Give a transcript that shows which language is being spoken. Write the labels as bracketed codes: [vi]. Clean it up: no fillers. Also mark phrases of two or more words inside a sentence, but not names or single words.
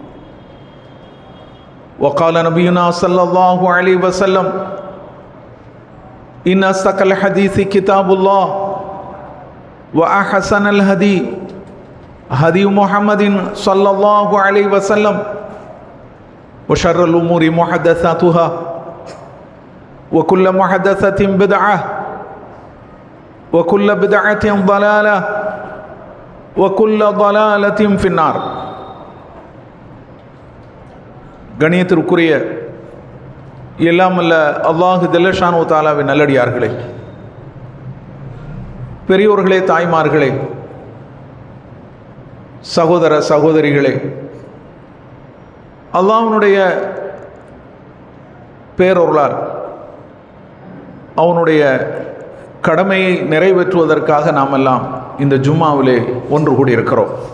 [ar] وقال نبينا صلى الله عليه وسلم إن أصدق الحديث كتاب الله وأحسن الهدي هدي محمد صلى الله عليه وسلم وشر الأمور محدثاتها وكل محدثة بدعة وكل بدعة ضلالة وكل ضلالة في النار. [ta] கணியத்திற்குரிய எல்லாம் அல்ல [ar] الله جل شأنه تعالى [ta] நல்லடியார்களே, பெரியோர்களே, தாய்மார்களே, சகோதர சகோதரிகளே, அல்லாஹ்வுடைய பேரருளால் அவனுடைய கடமையை நிறைவேற்றுவதற்காக நாம் எல்லாம் இந்த ஜும்மாவிலே ஒன்று கூடியிருக்கிறோம்.